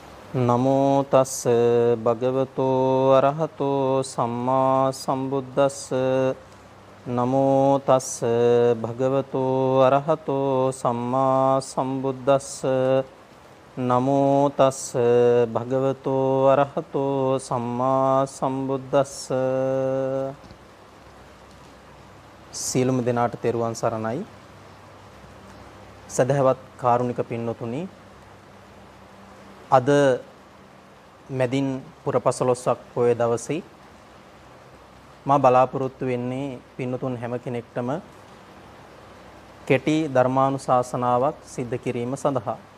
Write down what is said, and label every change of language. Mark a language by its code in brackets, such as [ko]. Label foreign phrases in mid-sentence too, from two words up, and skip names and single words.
[pi] නමෝ තස්ස භගවතෝ අරහතෝ සම්මා සම්බුද්දස්ස නමෝ තස්ස භගවතෝ අරහතෝ සම්මා සම්බුද්දස්ස නමෝ තස්ස භගවතෝ අරහතෝ සම්මා සම්බුද්දස්ස [si] සියලුම දෙනාට තෙරුවන් සරණයි. සදහවත් කාරුණික පින්නතුනි, අද මැදින් පුර 15ක් පොය දවසේ මා බලාපොරොත්තු වෙන්නේ පින්නතුන් හැම කෙනෙක්ටම කෙටි ධර්මානුශාසනාවක් සිද්ධ කිරීම සඳහා.